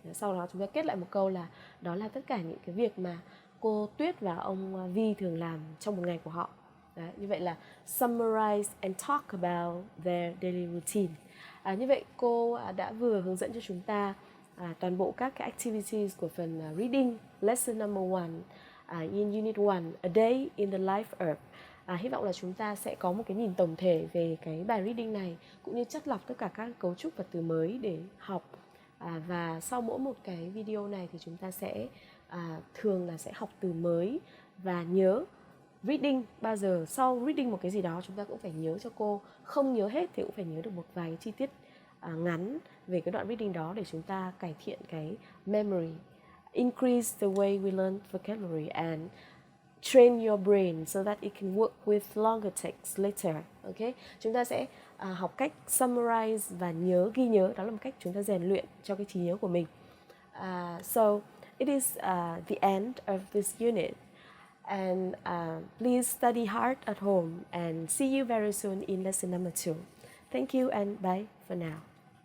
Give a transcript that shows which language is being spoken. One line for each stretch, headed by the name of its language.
Vietnamese: Sau đó chúng ta kết lại một câu là đó là tất cả những cái việc mà cô Tuyết và ông V thường làm trong một ngày của họ. Đấy, như vậy là
English: summarize and talk about their daily routine.
Vietnamese: Như vậy cô đã vừa hướng dẫn cho chúng ta toàn bộ các cái activities của phần
English: reading lesson number 1 in Unit 1, A Day in the Life of.
Vietnamese: Hy vọng là chúng ta sẽ có một cái nhìn tổng thể về cái bài reading này, cũng như chắt lọc tất cả các cấu trúc và từ mới để học. Và sau mỗi một cái video này thì chúng ta sẽ thường là sẽ học từ mới và nhớ reading. Bao giờ sau reading một cái gì đó chúng ta cũng phải nhớ cho cô, không nhớ hết thì cũng phải nhớ được một vài cái chi tiết ngắn về cái đoạn reading đó để chúng ta cải thiện cái memory,
English: increase the way we learn vocabulary and train your brain so that it can work with longer texts later. Okay?
Vietnamese: Chúng ta sẽ học cách summarize và ghi nhớ, đó là một cách chúng ta rèn luyện cho cái trí nhớ của mình.
English: So it is the end of this unit. And please study hard at home and see you very soon in lesson number 2. Thank you and bye for now.